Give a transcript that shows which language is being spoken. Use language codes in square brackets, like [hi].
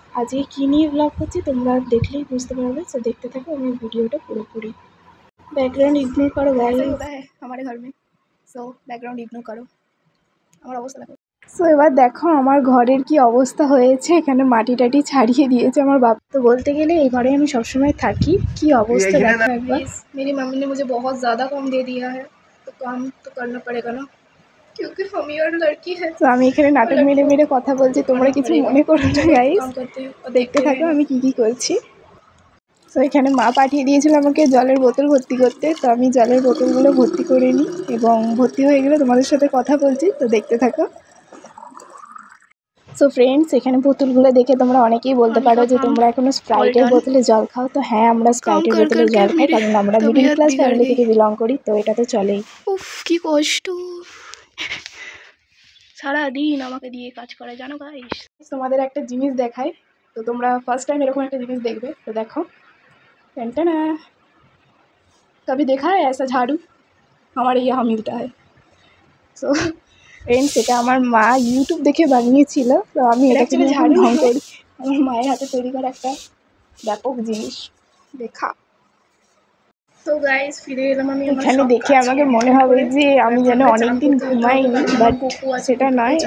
[bn] আজকে কী নিয়ে ব্লগ করছি তোমরা দেখলেই বুঝতে পারবে। সো দেখতে থাকো আমার ভিডিওটা পুরোপুরি। [hi] बैकग्राउंड इग्नोर करो गाइस। ऐसा होता है हमारे घर में। सो बैकग्राउंड इग्नोर करो। [bn] আমার অবস্থা দেখো। সো এবার দেখো আমার ঘরের কি অবস্থা হয়েছে। এখানে মাটি টাটি ছাড়িয়ে দিয়েছে আমার বাপ। তো বলতে গেলে এই ঘরে আমি সবসময় থাকি। কি অবস্থা দেখো একবার। [hi] मेरी मम्मी ने मुझे बहुत ज़्यादा काम दे दिया है, तो काम तो करना पड़ेगा ना, क्योंकि हम ही और लड़की है। [bn] তো আমি এখানে নাটক মেরে মেরে কথা বলছি, তোমরা কিছু মনে করো না গাইস। দেখতে থাকো আমি কি কি করছি। তো এখানে মা পাঠিয়ে দিয়েছিল আমাকে জলের বোতল ভর্তি করতে, তো আমি জলের বোতলগুলো ভর্তি করে নিই এবং ভর্তি হয়ে গেলে তোমাদের সাথে কথা বলছি। তো দেখতে থাকো। সো ফ্রেন্ডস, এখানে বোতলগুলো দেখে তোমরা অনেকেই বলতে পারো যে তোমরা এখনো স্প্রাইটের বোতলে জল খাও। তো হ্যাঁ, আমরা স্প্রাইটের বোতলে জল খাই কারণ আমরা মিডিল ক্লাস ফ্যামিলি থেকে বিলং করি, তো এটা তো চলেই। উফ কি কষ্ট, সারাদিন আমাকে দিয়ে কাজ করে জানো গাইস। তোমাদের একটা জিনিস দেখাই, তো তোমরা ফার্স্ট টাইম এরকম একটা জিনিস দেখবে। তো দেখো, [hi] टेंटना कभी देखा है ऐसा झाड़ू? हमारे यहाँ मिलता है। [bn] সো ফ্রেন্ডস, এটা আমার মা ইউটিউব দেখে বানিয়েছিল। তো আমি এটাকে নিয়ে ঝাড়ু ঢং করি। আমার মায়ের হাতে তৈরি করা একটা ব্যাপক জিনিস দেখা। তো গাইস, ফিরে এলাম আমি। এখানে দেখে আমাকে মনে হবে যে আমি যেন অনেকদিন ঘুমাইনি, বাট সেটা নয়।